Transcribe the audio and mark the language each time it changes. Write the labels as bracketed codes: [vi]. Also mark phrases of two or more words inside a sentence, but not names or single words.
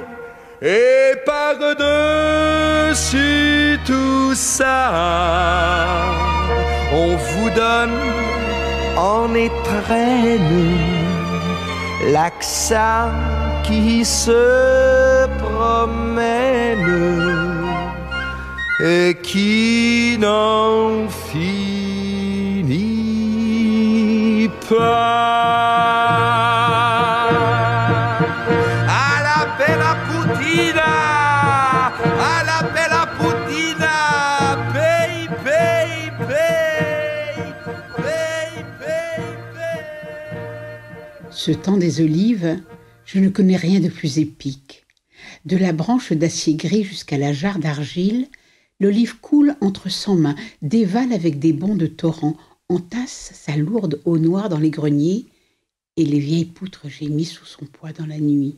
[fr] Et par-dessus tout ça, on vous donne en étrenne l'accent qui se promène et qui n'en finit pas. [it] À la bella putina, à la bella putina, pay, pay, pay, pay, pay, pay. [fr] Ce temps des olives, je ne connais rien de plus épique. De la branche d'acier gris jusqu'à la jarre d'argile, l'olive coule entre 100 mains, dévale avec des bonds de torrent, entasse sa lourde eau noire dans les greniers, et les vieilles poutres gémissent sous son poids dans la nuit.